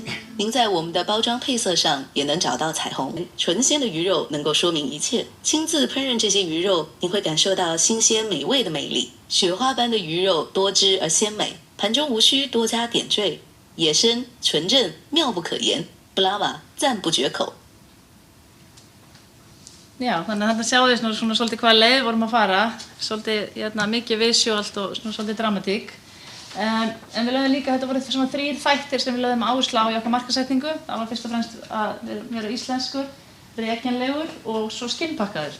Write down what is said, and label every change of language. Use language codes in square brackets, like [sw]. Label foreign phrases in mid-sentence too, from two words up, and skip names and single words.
[zh] 您在我们的包装配色上也能找到彩虹。纯鲜的鱼肉能够说明一切。亲自烹饪这些鱼肉，你会感受到新鲜美味的魅力。雪花般的鱼肉多汁而鲜美，盘中无需多加点缀，野生纯正，妙不可言。布拉玛赞不绝口。 [is] Já, þannig að þetta sjáðu svona svolítið hvaða leið vorum að fara, svolítið mikið visuált og svona svolítið dramatík. En við lögðum líka, þetta voru svona 3 þættir sem við lögðum áherslu á í okkar markaðssetningu. Það var fyrst og fremst að vera íslenskur, rekjanlegur og svo skinnpakkaður.